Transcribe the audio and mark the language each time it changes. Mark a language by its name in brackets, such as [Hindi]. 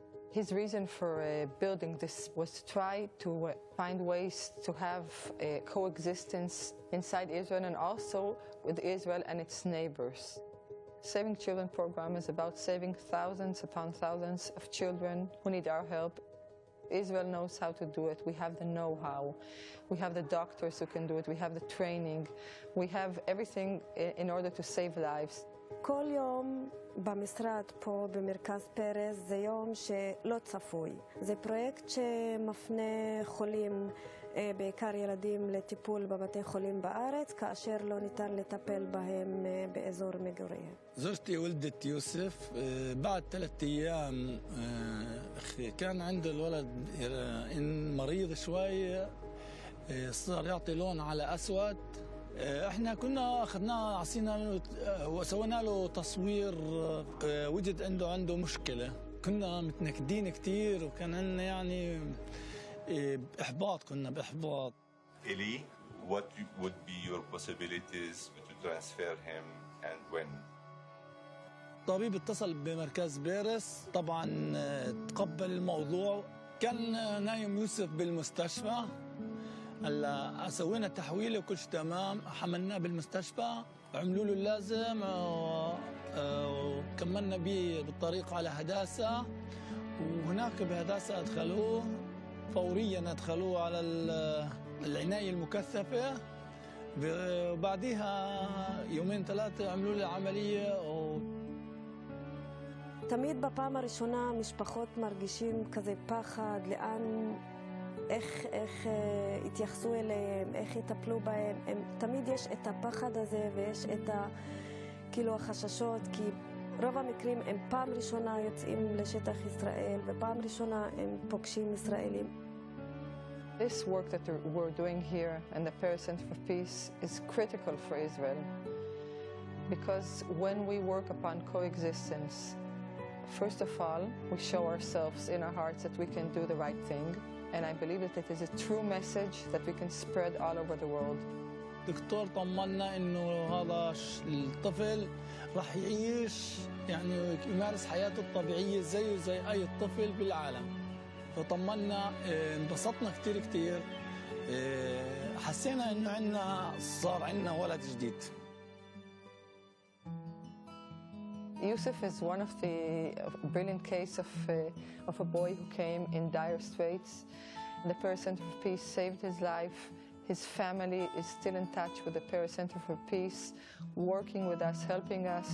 [English] His reason for building this was to try to find ways to have a coexistence inside Israel and also with Israel and its neighbors. Saving Children program is about saving thousands upon thousands of children who need our help. Israel knows how to do it. We have the know-how. We have the doctors who can do it. We have the training. We have everything in order to save lives. [Hebrew] כל יום במשרד פה במרכז פרס זה יום שלא צפוי. זה פרויקט שמפנה חולים, בעיקר ילדים, לטיפול בבתי חולים בארץ, כאשר לא ניתן לטפל בהם באזור מגוריהם. [Arabic] زوجتي ولدت يوسف بعد 3 أيام كان عند الولد مريض شوي، صار يعطي لون على أسود. احنا كنا اخذناه عصينا وسوينا له تصوير، وجد عنده مشكله. كنا متنكدين كثير وكان عندنا يعني احباط، كنا باحباط. [English] Eli, what would be your possibilities to transfer him and when? [Arabic] الطبيب اتصل بمركز بيرس، طبعا تقبل الموضوع. كان نايم يوسف بالمستشفى. هلا سوينا تحويله وكل شيء تمام، حملناه بالمستشفى، عملوا له اللازم، وكملنا به بالطريق على هداسه، وهناك بهداسه ادخلوه فوريا، ادخلوه على العنايه المكثفه. وبعديها يومين ثلاثه عملوا له عمليه. [Hebrew] תמיד בפעם הראשונה משפחות מרגישים כזה פחד, איך התייחסו אליהם, איך יטפלו בהם. תמיד יש את הפחד הזה ויש את כאילו החששות, כי רוב המקרים הם פעם ראשונה יוצאים לשטח ישראל ופעם ראשונה הם פוגשים ישראלים. [English] This work that we're doing here and the Paris Center for Peace is critical for Israel, because when we work upon coexistence, first of all, we show ourselves in our hearts that we can do the right thing, and I believe that it is a true message that we can spread all over the world. [Arabic] دكتور طمنا انه هذا الطفل راح يعيش، يعني يمارس حياته الطبيعيه زيه زي اي طفل بالعالم. فطمنا، انبسطنا كثير كثير، حسينا انه صار عندنا ولد جديد. [English] Yusuf is one of the brilliant case of a boy who came in dire straits. The Paris Center for Peace saved his life. His family is still in touch with the Paris Center for Peace, working with us, helping us.